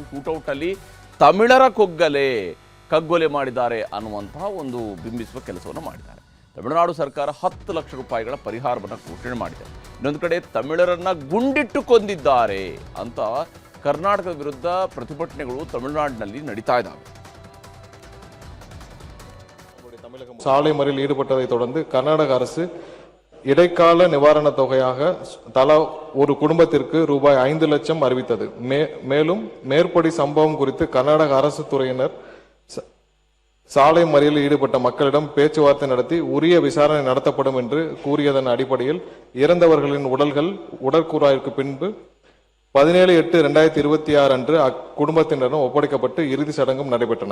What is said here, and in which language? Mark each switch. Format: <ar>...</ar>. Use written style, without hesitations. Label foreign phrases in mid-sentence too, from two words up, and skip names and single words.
<kn>ಶೂಟೌಟಲ್ಲಿ ತಮಿಳರ ಕಗ್ಗೊಲೆ ಮಾಡಿದ್ದಾರೆ ಅನ್ನುವಂತಹ ಒಂದು ಬಿಂಬಿಸುವ ಕೆಲಸವನ್ನು ಮಾಡಿದ್ದಾರೆ. ತಮಿಳುನಾಡು ಸರ್ಕಾರ 10 ಲಕ್ಷ ರೂಪಾಯಿಗಳ ಪರಿಹಾರವನ್ನು ಘೋಷಣೆ ಮಾಡಿದೆ. ಇನ್ನೊಂದು ಕಡೆ ತಮಿಳರನ್ನ ಗುಂಡಿಟ್ಟು ಕೊಂದಿದ್ದಾರೆ ಅಂತ ಕರ್ನಾಟಕದ ವಿರುದ್ಧ ಪ್ರತಿಭಟನೆಗಳು ತಮಿಳುನಾಡಿನಲ್ಲಿ ನಡೀತಾ ಇದ್ದಾವೆ.</kn> <ta>சாலை மறியலில் ஈடுபட்டதை தொடர்ந்து கர்நாடக அரசு இடைக்கால நிவாரணத் தொகையாக தலா ஒரு குடும்பத்திற்கு ரூபாய் 5 லட்சம் அறிவித்தது. மேலும் மேற்படி சம்பவம் குறித்து கர்நாடக அரசு துறையினர் சாலை மறியலில் ஈடுபட்ட மக்களிடம் பேச்சுவார்த்தை நடத்தி உரிய விசாரணை நடத்தப்படும் என்று கூறியதன் அடிப்படையில் இறந்தவர்களின் உடல்கள் உடற்கூறாய்வுக்கு பின்பு 17/8/2026 அன்று அக்குடும்பத்தினரிடம் ஒப்படைக்கப்பட்டு இறுதி சடங்கும் நடைபெற்றன.</ta>